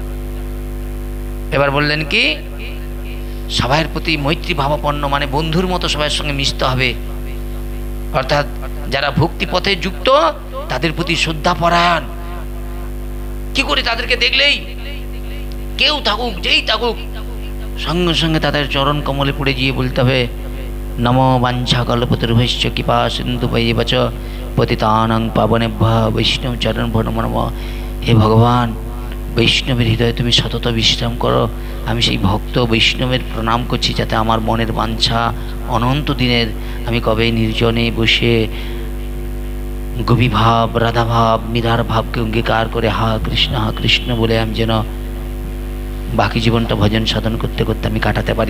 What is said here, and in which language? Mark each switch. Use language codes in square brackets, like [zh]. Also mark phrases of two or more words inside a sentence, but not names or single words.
[bn] এবার বললেন কি সবাইয়ের প্রতি মৈত্রী ভাবাপন্ন, মানে বন্ধুর মতো সবার সঙ্গে মিশতে হবে। অর্থাৎ যারা ভক্তি পথে যুক্ত তাদের প্রতি শ্রদ্ধা পরায়ণ। কি করে? তাদেরকে দেখলেই কেউ থাকুক যেই থাকুক সঙ্গে সঙ্গে তাদের চরণ কমলে পড়ে গিয়ে বলতে হবে [sa] নমো বাঞ্ছা কল্পতরুভ্যশ্চ কৃপা সিন্ধুভ্যেব চ পতিতানাং পাবনেভ্যো বৈষ্ণব চরণ নমো নমঃ। [bn] হে ভগবান, বৈষ্ণবের হৃদয়ে তুমি সতত বিশ্রাম করো। আমি সেই ভক্ত বৈষ্ণবের প্রণাম করছি, যাতে আমার মনের বাঞ্ছা অনন্ত দিনের আমি কবে নির্জনে বসে গোপীভাব, রাধাভাব, মীরার ভাবকে অঙ্গীকার করে হা কৃষ্ণ বলে আমি যেন বাকি জীবনটা ভজন সাধন করতে করতে আমি কাটাতে পারি।